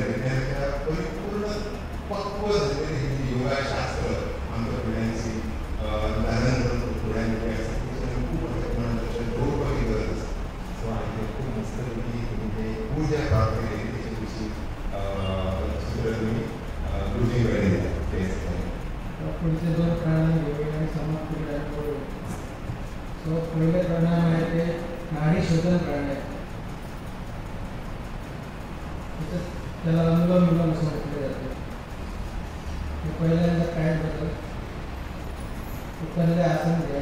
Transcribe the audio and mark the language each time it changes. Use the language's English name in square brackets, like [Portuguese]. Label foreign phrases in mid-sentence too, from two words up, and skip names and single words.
[Konkani] विज्ञानाच्या परिपूर्ण पक्व झालेली ही योगाशास्त्र आमच्या पिढ्यांची धारण करून फुड्यान जें आसा तें खूब प्रमाणांत तशें दवरपाची गरज आसा. सो हांवें खूब मस्त पैकी तुमी तें ऊर्जा प्राप्त केली तेचे विशीं सुत्र तुमी गुरुजी कडेन दिल्या. [Marathi] पुढचे 2 प्राणायाम घेऊया आणि समाप्त करूया. सो पहिले प्राणायाम आहे ते नाडी शोधन प्राणायाम. त्याला अनुलोम विलोम असं म्हटले जाते. पहिल्यांदा काय बदल पहिले आसन घ्या.